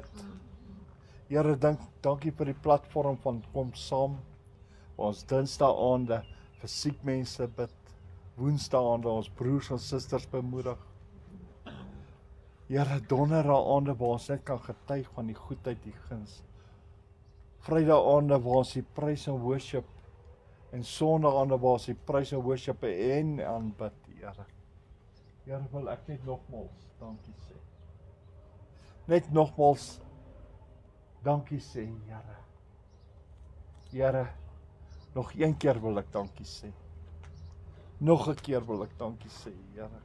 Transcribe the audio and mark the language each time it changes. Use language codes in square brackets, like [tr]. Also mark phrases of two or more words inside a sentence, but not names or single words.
[af] Here, dankie vir die platform van Kom Saam. Ons Dinsdae-aande vir siek mense bid. Woensdae-aande ons broers en susters bemoedig. Here, Donderdae-aande waar ons net kan getuig van die goedheid, die guns. Vrydae-aande waar ons die [en] praise and worship [af] en Sondae-aande waar ons die [en] praise and worship [af] en aanbid, Here. Here, wil ek net nogmals dankie sê. Net nogmals dankie sê, Here. Here, nog een keer wil ek dankie sê. Nog 'n keer wil ek dankie sê, Here.